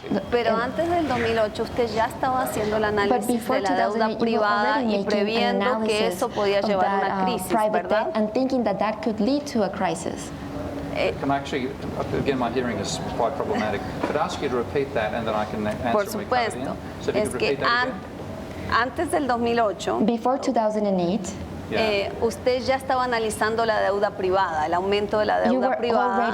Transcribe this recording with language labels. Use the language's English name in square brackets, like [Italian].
[Spanish] Pero antes del 2008 usted ya estaba haciendo el análisis de la deuda privada y previendo que eso podía llevar a una crisis, ¿verdad? [English] And thinking that that could lead to a crisis. Can I actually, again, my hearing is quite problematic, but ask you to repeat that and then I can answer. [Spanish] Por supuesto, es que antes del 2008, [English] Before 2008, [Spanish] usted ya estaba analizando la deuda privada, el aumento de la deuda privada